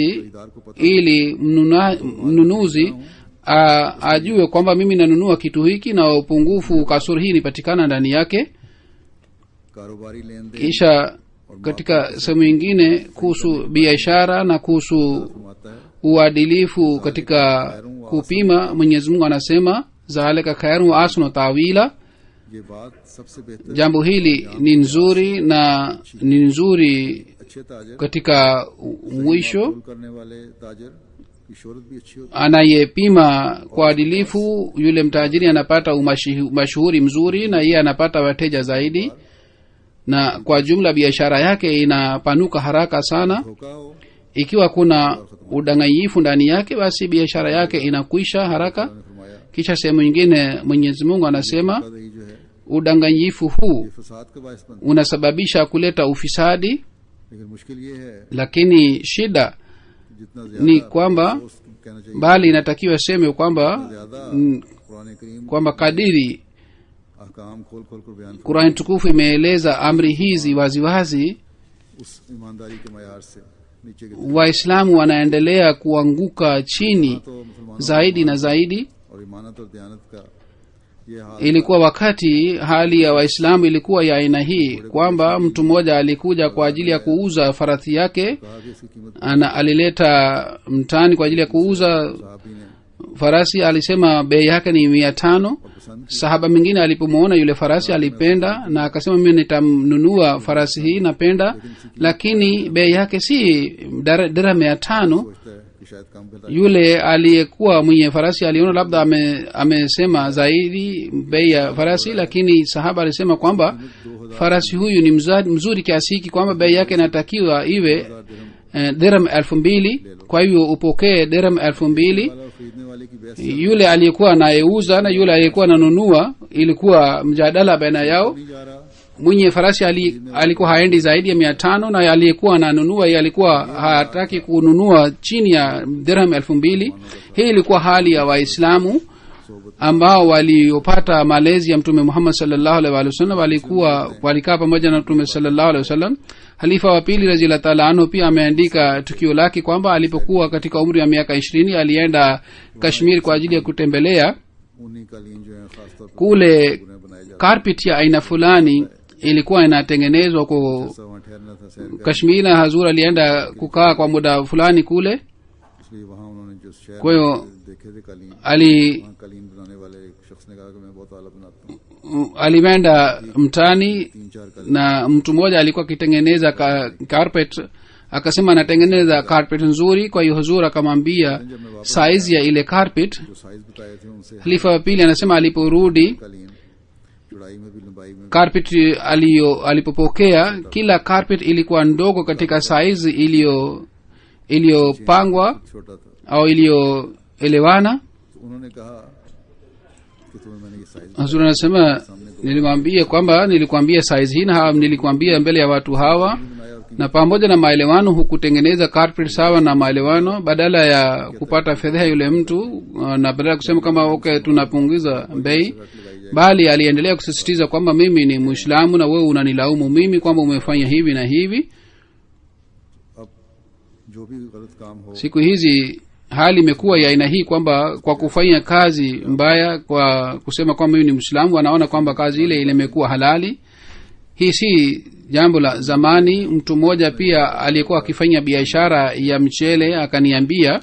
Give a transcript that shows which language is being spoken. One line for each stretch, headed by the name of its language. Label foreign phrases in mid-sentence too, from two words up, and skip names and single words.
Urdu: خریدار کو پتا
Swahili: ili mnunuzi ajue kwamba mimi nanunua kitu hiki na upungufu kasoro hii nipatikana ndani yake.
Urdu: کاروباری لین دین
Swahili: Kisha katika sehemu nyingine kuhusu biashara na kuhusu
Urdu: فرماتا ہے
Swahili: uadilifu katika kupima, Mwenyezi Mungu anasema
Arabic: ذلك خير وأحسن تأويلا,
Urdu: یہ بات سب سے بہتر
Swahili: jambo hili ni nzuri na ni nzuri
Urdu: اچھے تاجر
Swahili: katika mwisho.
Urdu: معقول کرنے والے تاجر کی شہرت بھی اچھی ہوتی
Swahili: Anayepima kwa adilifu, yule mtajiri anapata mashuhuri mzuri na yeye anapata wateja zaidi. na kwa jumla biashara yake inapanuka haraka sana.
Urdu: دھوکا ہو
Swahili: Ikiwa kuna udanganyifu ndani yake, basi biashara yake inakwisha haraka.
Urdu: نے فرمایا
Swahili: Kisha sehemu nyingine Mwenyezi Mungu anasema
Urdu: دہی جو ہے
Swahili: udanganyifu huu
Urdu: یہ فساد کا باعث بنتا
Swahili: unasababisha kuleta ufisadi,
Urdu: ہے۔ لیکن مشکل یہ ہے
Swahili: lakini shida
Urdu: جتنا
Swahili: ni
Urdu: زیادہ
Swahili: kwamba
Urdu: دوست کہنا چاہیے
Swahili: bali inatakiwa seme kwamba
Urdu: زیادہ قرآن کریم
Swahili: kwamba kadiri
Urdu: احکام کھول کھول کر بیان
Swahili: Qur'an tukufu imeeleza amri hizi waziwazi,
Urdu: اس ایمانداری کے معیار سے نیچے کی
Swahili: Waislamu wanaendelea kuanguka chini
Urdu: تو مسلمانوں
Swahili: zaidi na zaidi.
Urdu: اور امانت اور دیانت کا یہ حال
Swahili: Ilikuwa wakati hali ya Waislamu ilikuwa ya aina hii kwamba mtu mmoja alikuja kwa ajili ya kuuza farasi yake,
Urdu: کہا کہ اس کی قیمت
Swahili: alileta mtaani kwa ajili ya kuuza
Urdu: صحابی نے
Swahili: farasi. Alisema bei yake ni 500.
Urdu: پسند
Swahili: Sahaba mwingine alipomwona yule farasi alipenda na akasema mimi nitamnunua farasi hii, napenda, lakini bei yake si dirham 500.
Urdu: سوچتا ہے کہ شاید کم کرتا
Swahili: Yule aliyekuwa mwenye farasi aliona labda amesema zaidi bei ya farasi, lakini sahaba alisema kwamba farasi huyu ni mzuri kiasi hiki kwamba bei yake inatakiwa iwe dirham 2000. Kwa hivyo upokee dirham 2000.
Urdu: والا اور خریدنے والے کی بحث
Swahili: Yule aliyekuwa anayeuza na yule aliyekuwa ananunua, ilikuwa mjadala baina yao.
Urdu: نہیں جا رہا
Swahili: Mwenye farasi alikuwa haendi zaidi ya 500 na aliyekuwa ananunua yeye alikuwa hataki kununua chini ya dirham 2000. Hii ilikuwa hali ya Waislamu ambao waliopata malezi ya Mtume Muhammad
Arabic: صلى الله عليه وسلم,
Swahili: walikaa pamoja na Mtume
Arabic: صلى الله عليه وسلم.
Swahili: Halifa wa pili
Arabic: رضي الله تعالى عنه
Swahili: pia ameandika tukio lake kwamba alipokuwa katika umri wa miaka 20 alienda Kashmir kwa ajili ya kutembelea.
Urdu: اونی قالین جو ہے خاص طور پر
Swahili: Kule
Urdu: بنائے جاتے
Swahili: carpet ya aina fulani ilikuwa inatengenezwa kwa
Urdu: ہیں وہاں ٹھہرنا تھا سیر کا
Swahili: Kashmir, na Hazur alienda kukaa kwa muda fulani kule.
Urdu: اس لیے وہاں انہوں نے جو شہر
Swahili: kwa hiyo
Urdu: دیکھے تھے قالین
Swahili: ali
Urdu: وہاں قالین بنانے والے ایک شخص نے کہا کہ میں بہت اعلیٰ بناتا ہوں
Swahili: alimeenda mtani
Urdu: 3-4 قالین
Swahili: na mtu mmoja alikuwa akitengeneza carpet, akasema anatengeneza carpet nzuri. Kwa hiyo Huzur akamwambia size ya ile carpet.
Urdu: جو سائز بتائے تھے ان سے
Swahili: Khalifa wa pili anasema aliporudi
Urdu: قالین چوڑائی میں بھی لمبائی میں
Swahili: carpet alipopokea, kila carpet ilikuwa ndogo katika size iliyopangwa
Urdu: چھوٹا تھا
Swahili: au iliyoelewana.
Urdu: تو انہوں نے کہا کہ تمہیں میں نے یہ سائز
Swahili: Huzur anasema nilimwambia kwamba nilikwambia size hii na nilikwambia mbele ya watu hawa,
Urdu: بنایا اور
Swahili: na pamoja na maelewano hukutengeneza carpet sawa na maelewano, badala ya kupata fedha yule mtu na badala ya kusema kama okay tunapunguza bei, bali aliendelea kusisitiza kwamba mimi ni Muislamu na wewe unanilaumu mimi kwamba umefanya hivi na hivi.
Urdu: اب جو بھی غلط کام ہو
Swahili: Siku hizi hali imekuwa ya aina hii kwamba kwa kufanya kazi mbaya, kwa kusema kwamba mimi ni Muislamu, anaona kwamba kazi ile imekuwa halali. Hii si jambo la zamani. Mtu mmoja pia aliyekuwa akifanya biashara ya mchele akaniambia,